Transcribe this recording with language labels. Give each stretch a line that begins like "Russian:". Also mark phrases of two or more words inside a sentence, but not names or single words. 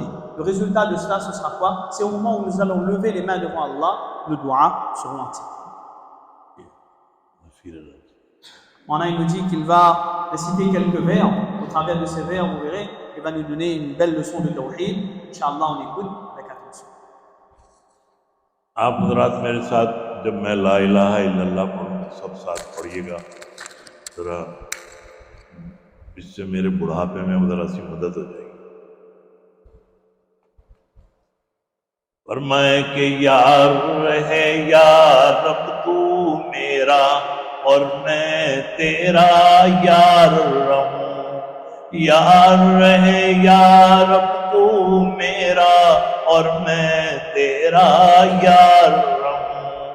French: Le résultat de cela, ce sera quoi? C'est au moment où nous allons lever les mains devant Allah, le doigt seront acceptés. Maintenant, il nous dit qu'il va réciter quelques vers. Au travers de ces vers, vous verrez, il va nous donner une belle leçon de tawhid. Inch'Allah, on écoute avec attention.
Urdu: آپ حضرات میرے ساتھ جب میں
Arabic: لا الہ الا اللہ
Urdu: پڑھوں سب ساتھ پڑھیے گا ذرا، اس سے میرے بڑھاپے میں ذرا سی مدد ہو جائے گی. فرمائے کہ یار رہے یا رب تو میرا اور میں تیرا یار رہوں، یار رہے یا رب تو میرا اور میں تیرا یار رہوں.